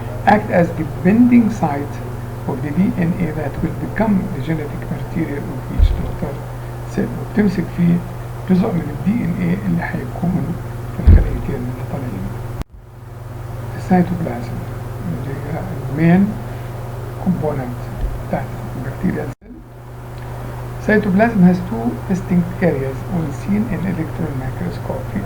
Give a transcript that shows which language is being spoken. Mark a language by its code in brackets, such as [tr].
[en] Act as the binding site of the DNA that will become the genetic material of each daughter cell، [ar] وبتمسك فيه جزء من DNA اللي هيكون في الخليتين اللي طالعين. السيتوبلازم اللي هي المين component بتاعت البكتيريا cell. [en] Cytoplasm has two distinct areas when seen in electron microscopy.